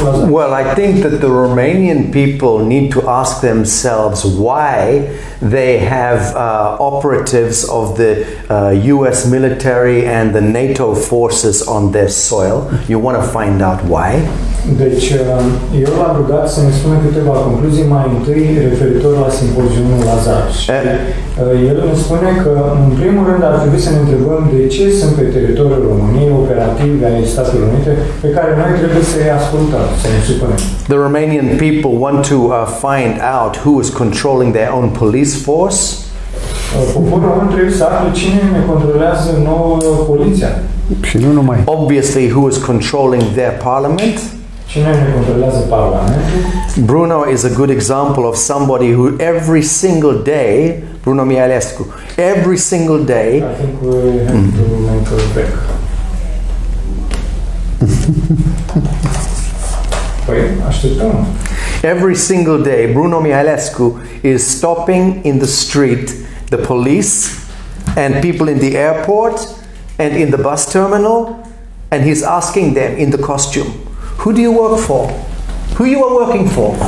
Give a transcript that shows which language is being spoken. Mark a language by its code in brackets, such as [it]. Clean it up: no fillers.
[en] well, I think that the Romanian people need to ask themselves why they have operatives of the US military and the NATO forces on their soil. You want to find out why? [ro] Deci, eu l-am rugat să ne spună câteva concluzii mai întâi referitor la simpoziumul Lazarus. El ne spune că, în primul rând, ar trebui să ne întrebăm de ce sunt pe teritoriul României operative ai Statelor Unite pe care noi trebuie să-i ascultăm, să ne supunem. [en] The Romanian people want to find out who is controlling their own police force. [ro] Poporul român trebuie să afle cine ne controlează nouă poliția. Și nu numai. [en] Obviously, who is controlling their parliament. [ro] Cine ne controlează Parlamentul? [en] Bruno is a good example of somebody who every single day, Bruno Mihăilescu, every single day, I think we have to make a break. [ro] Păi, așteptăm. [en] every single day, Bruno Mihăilescu is stopping in the street the police and people in the airport and in the bus terminal, and he's asking them in the costume, who do you work for? Who you are working for?